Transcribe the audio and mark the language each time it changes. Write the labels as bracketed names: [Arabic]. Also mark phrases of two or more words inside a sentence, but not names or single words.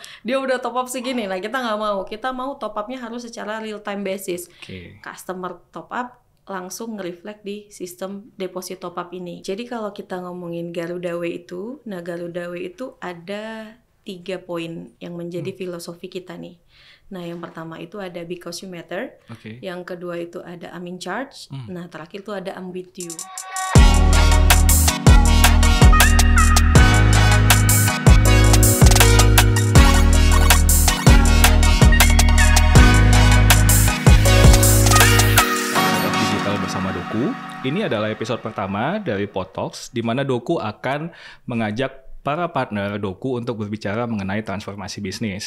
[Indonesian] Dia udah [English] top up [Indonesian] segini, nah kita nggak mau. Kita mau [English] top up- [Indonesian] nya harus secara [English] real time basis. [Indonesian] Oke. [English] Customer top up [Indonesian] langsung nge-reflect di sistem [English] deposit top up [Indonesian] ini. Jadi kalau kita ngomongin Garuda Way itu, nah Garuda Way itu ada 3 poin yang menjadi filosofi kita nih. Nah, yang pertama itu ada [English] because you matter. [Indonesian] Oke. Yang kedua itu ada [English] I'm in charge. [Indonesian] Nah, terakhir itu ada [English] I'm with you. [Indonesian] Startup Digital bersama Doku. Ini adalah episode pertama dari Podtalks, di mana Doku akan mengajak para partner Doku untuk berbicara mengenai transformasi bisnis.